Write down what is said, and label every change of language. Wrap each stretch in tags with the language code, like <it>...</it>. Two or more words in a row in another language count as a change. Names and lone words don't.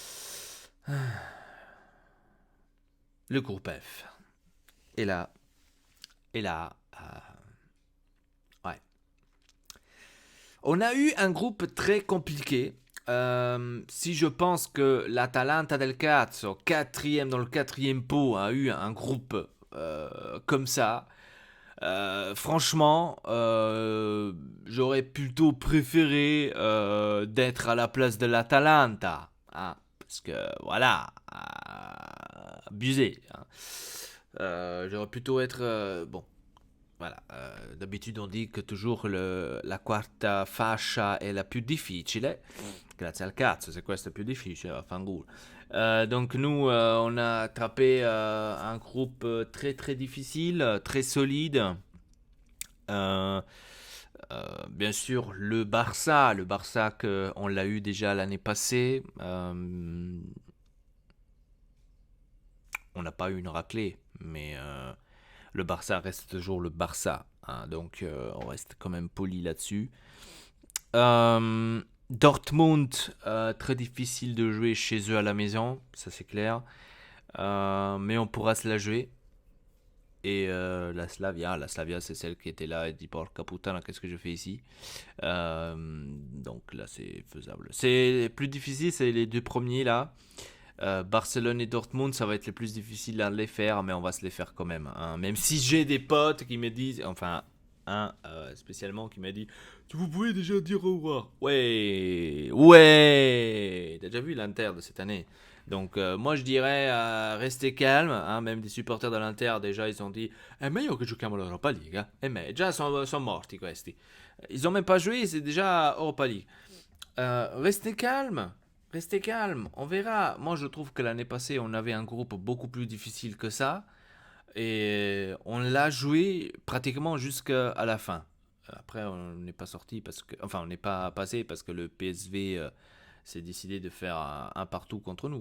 <fr>Le groupe F. Et là, ouais. On a eu un groupe très compliqué. Si je pense que l'Atalanta</fr> <it>del Cazzo,</it> <fr>quatrième dans le quatrième pot, a eu un groupe comme ça, franchement, j'aurais plutôt préféré d'être à la place de l'Atalanta, hein, parce que voilà, abusé, hein. J'aurais plutôt être bon. Voilà, d'habitude on dit que toujours</fr> <it>la quarta fascia è la più difficile, grazie al cazzo, se questo è più difficile, vaffanculo.</it> <fr>Donc nous, on a attrapé un groupe très très difficile, très solide. Euh, Bien sûr, le Barça que on l'a eu déjà l'année passée, on n'a pas eu une raclée, mais le Barça reste toujours le Barça, hein. Donc on reste quand même poli là-dessus. Dortmund, très difficile de jouer chez eux à la maison, ça c'est clair. Mais on pourra se la jouer. Et la Slavia c'est celle qui était là et dit</fr> <it>porca puttana,</it> <fr>qu'est-ce que je fais ici. Donc là c'est faisable. C'est plus difficile, c'est les deux premiers là. Barcelone et Dortmund, ça va être les plus difficiles à les faire, mais on va se les faire quand même, hein. Même si j'ai des potes qui me disent, enfin, un spécialement qui m'a dit, vous pouvez déjà dire au revoir. Ouais, ouais, t'as déjà vu l'Inter de cette année. Donc moi je dirais restez calme, hein. Même des supporters de l'Inter déjà ils ont dit</fr> <it>è meglio che giochiamo l'Europa League, già sono morti questi,</it> <fr>ils ont même pas joué, c'est déjà Europa League. Restez calme. Restez calme, on verra. Moi, je trouve que l'année passée, on avait un groupe beaucoup plus difficile que ça. Et on l'a joué pratiquement jusqu'à la fin. Après, on n'est pas sorti parce que. Enfin, on n'est pas passé parce que le PSV s'est décidé de faire un partout contre nous.</fr>